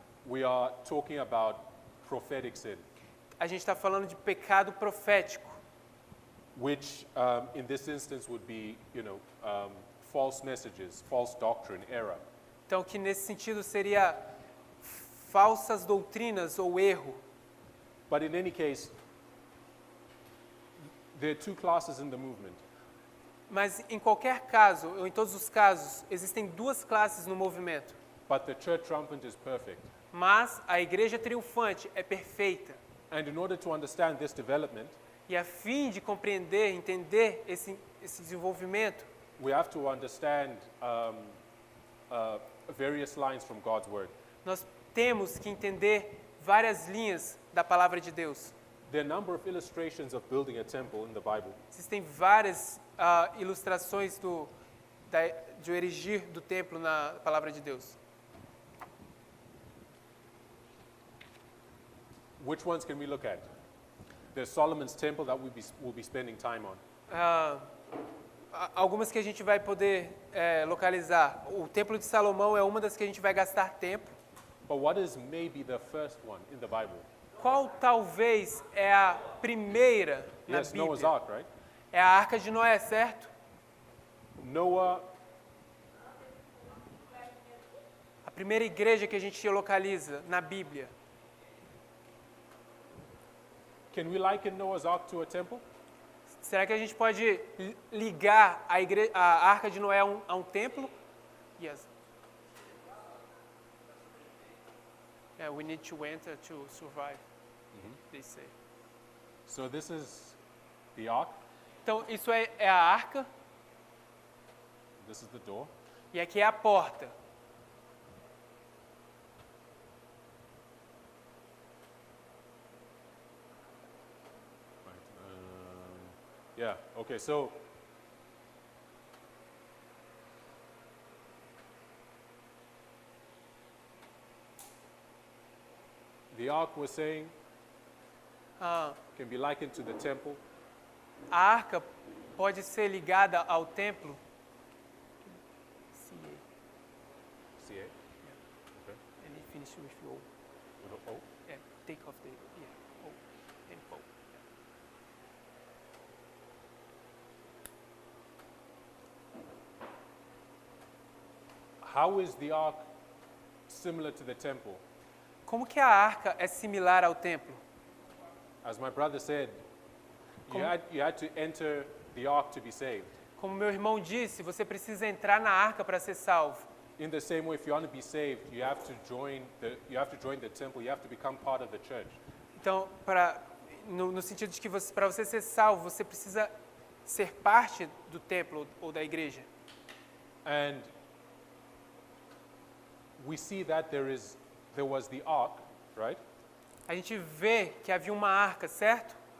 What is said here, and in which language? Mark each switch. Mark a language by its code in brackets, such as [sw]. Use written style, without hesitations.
[en] we are talking about prophetic sin, [pt] a gente está falando de pecado profético, [en] which in this instance would be, false messages, false doctrine, error. [pt] então que nesse sentido seria falsas doutrinas ou erro. [en] But in any case, there are two classes in the movement. [pt] Mas em qualquer caso, ou em todos os casos, existem duas classes no movimento. [en] But the church triumphant is perfect. [pt] Mas a igreja triunfante é perfeita. [en] And in order to understand this development, [pt] E a fim de compreender, entender esse desenvolvimento, [en] we have to understand various lines from God's word. [pt] nós temos que entender várias linhas da palavra de Deus. [en] There are a number of illustrations of building a temple in the Bible. [pt] Existem várias ilustrações de erigir do templo na palavra de Deus. [en] Which ones can we look at? There's Solomon's temple that we'll be spending time on. [pt] Algumas que a gente vai poder localizar. O Templo de Salomão é uma das que a gente vai gastar tempo. [en] But what is maybe the first one in the Bible? [pt] Qual talvez é a primeira na [en] Yes, Noah's [pt] Bíblia? [en] Ark, right? [pt] É a Arca de Noé, certo? [en] Noah, [pt] A primeira igreja que a gente localiza na Bíblia. [en] can we liken Noah's Ark to a temple? [pt] Será que a gente pode ligar a Arca de Noé a um templo? [en] Yes. Yeah, we need to enter to survive, they say. So this is the ark, [pt] Então, isso é a arca, [en] this is the door. [pt] e aqui é a porta. [en] Right. Yeah, okay, so the ark we're saying Ah, can be likened to the temple. [pt] a arca pode ser ligada ao templo. [en] See it? Okay. And it finish with O. With a O. Yeah, take off the O. Temple. How is the ark similar to the temple? [pt] Como que a arca é similar ao templo? [en] As my brother said, you [pt] Como- [en] had to enter the ark to be saved. [pt] Como meu irmão disse, você precisa entrar na arca para ser salvo. [en] In the same way, if you want to be saved, you have to join the temple. You have to become part of the church. [pt] Então, no sentido de que para você ser salvo, você precisa ser parte do templo ou da igreja. [en] And we see that there was the ark, right? [pt] A gente vê que havia uma arca, certo?